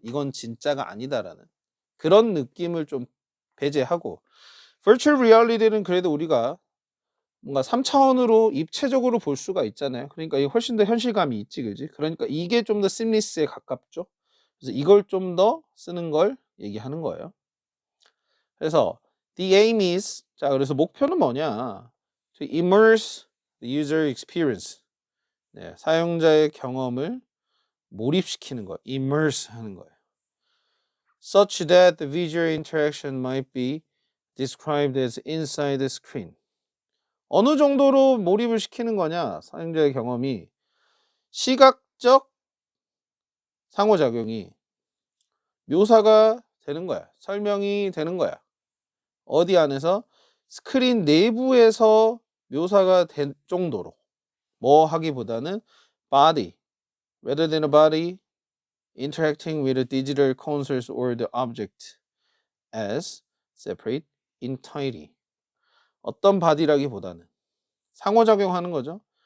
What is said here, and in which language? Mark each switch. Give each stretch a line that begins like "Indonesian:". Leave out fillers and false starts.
Korean: 이건 진짜가 아니다라는 그런 느낌을 좀 배제하고 virtual reality는 그래도 우리가 뭔가 3차원으로 입체적으로 볼 수가 있잖아요. 그러니까 이게 훨씬 더 현실감이 있지, 그지? 그러니까 이게 좀 더 심리스에 가깝죠. 그래서 이걸 좀 더 쓰는 걸 얘기하는 거예요. 그래서
English: the aim is
Korean: 자 그래서 목표는 뭐냐?
English: To immerse the user experience.
Korean: 네, 사용자의 경험을 몰입시키는 거, immerse 하는 거예요.
English: Such that the visual interaction might be described as inside the screen.
Korean: 어느 정도로 몰입을 시키는 거냐? 사용자의 경험이 시각적 상호작용이 묘사가 되는 거야. 설명이 되는 거야. 어디 안에서? 스크린 내부에서 묘사가 될 정도로 뭐 하기보다는
English: body, rather than a body interacting with the digital consoles or the object as separate entirety.
Korean: 어떤 body라기보다는 상호작용하는 거죠.